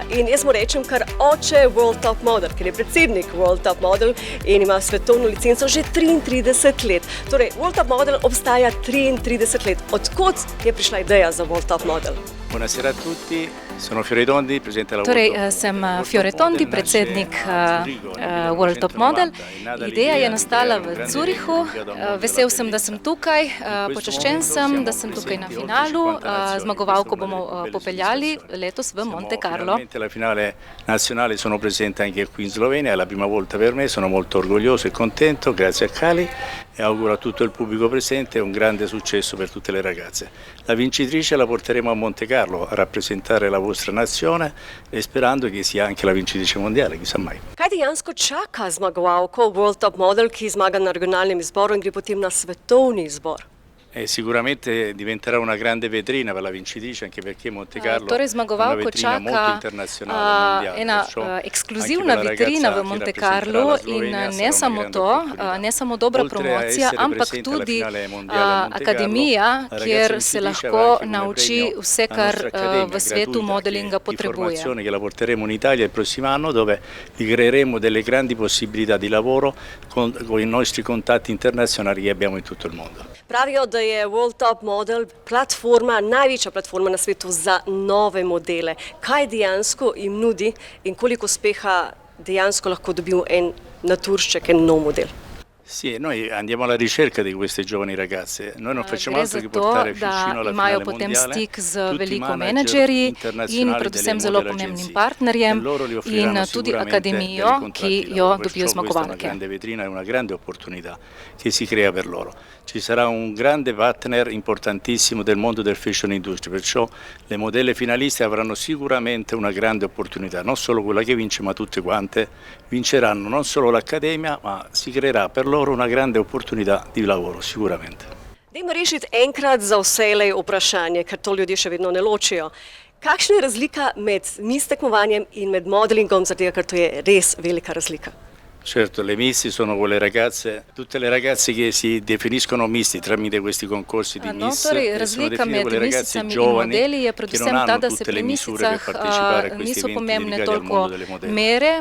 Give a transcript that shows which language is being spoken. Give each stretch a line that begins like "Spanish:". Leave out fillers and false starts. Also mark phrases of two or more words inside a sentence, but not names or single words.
Slovenian: In jaz mu rečem kar oče World Top Model, ker je predsednik World Top Model in ima svetovno licenco že 33 let. Torej, World Top Model obstaja 33 let. Odkot je prišla ideja za World Top Model?
Italian: Buonasera a tutti, sono Fiore Tondi, presidente della
Slovenian: Torej, sem Fiore Tondi, predsednik World Top Model. Ideja je nastala v Zurichu. Vesel sem, da sem tukaj, počaščen sem, da sem tukaj na finalu. Zmagovalko bomo popeljali letos v Monte Carlo.
Italian: La finale nazionale sono presente anche qui in Slovenia, è la prima volta per me, sono molto orgoglioso e contento, grazie a Cali e auguro a tutto il pubblico presente un grande successo per tutte le ragazze. La vincitrice la porteremo a Monte Carlo a rappresentare la vostra nazione e sperando che sia anche la vincitrice mondiale, chissà mai.
Slovenian: Kaj dejansko čaka zmagovalko World Top Model, ki zmaga na regionalnem izboru in gre potem na svetovni izbor?
Italian: Sicuramente diventerà una grande vetrina per la vincitrice, anche perché Monte Carlo
Slovenian: torej,
Italian: è una vetrina molto internazionale, mondiale.
Slovenian: Ena ekskluzivna vitrina v Monte Carlo in ne samo to, ne samo dobra promocija, ampak tudi akademija, kjer se lahko nauči vse, kar v svetu modelinga potrebuje.
Italian: Che la porteremo in Italia il prossimo anno, dove vi creeremo delle grandi possibilità di lavoro con i nostri contatti internazionali che abbiamo in tutto il mondo.
Slovenian: Pravijo, da je World Top Model platforma, največja platforma na svetu za nove modele. Kaj dejansko jim nudi in koliko uspeha dejansko lahko dobil en naturšček, en nov model?
Italian: Sì, noi andiamo alla ricerca di queste giovani ragazze. Noi non facciamo altro che portare vicino alla finale mondiale tutti i manager internazionali delle model agenzie. E loro li offriranno sicuramente dei contratti di lavoro. Perciò questa è una grande vetrina e una grande opportunità che si crea per loro. Ci sarà un grande partner importantissimo del mondo del
English: fashion industry,
Italian: perciò le modelle finaliste avranno sicuramente una grande opportunità, non solo quella che vince, ma tutte quante vinceranno, non solo l'accademia, ma si creerà per loro una grande opportunità di lavoro, sicuramente.
Slovenian: Dajmo rešiti enkrat za vselej vprašanje, ker to ljudje še vedno ne ločijo. Kakšna je razlika med Miss tekmovanjem in med modelingom, zato ker to je res velika razlika?
Italian: Certo, le Miss sono quelle ragazze, tutte le ragazze che si definiscono Miss tramite questi concorsi di Miss, sono definite quelle ragazze giovani che non hanno tutte le misure per partecipare a questi eventi dedicati al mondo delle modelle.